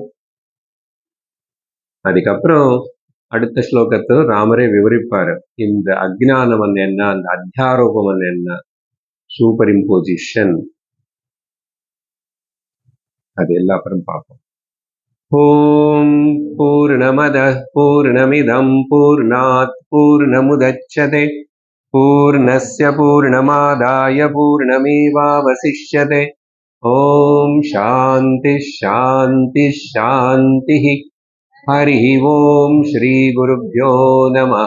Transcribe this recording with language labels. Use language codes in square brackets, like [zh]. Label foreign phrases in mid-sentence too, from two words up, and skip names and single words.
[ta] அதுக்கப்புறம் அடுத்த ஸ்லோகத்துல ராமரே விவரிப்பாரு இந்த அஜ்ஞானம் என்ன, அந்த அத்தியாரோபம் என்ன, [en] super imposition, [ta] அது எல்லா அப்புறம் பார்ப்போம். [sa] ॐ पूर्णमदः पूर्णमिदं पूर्णात् पूर्णमुदच्यते पूर्णस्य पूर्णमादाय पूर्णमेवावशिष्यते. ॐ शान्तिः शान्तिः शान्तिः. हरिः ओम श्री गुरुभ्यो नमः.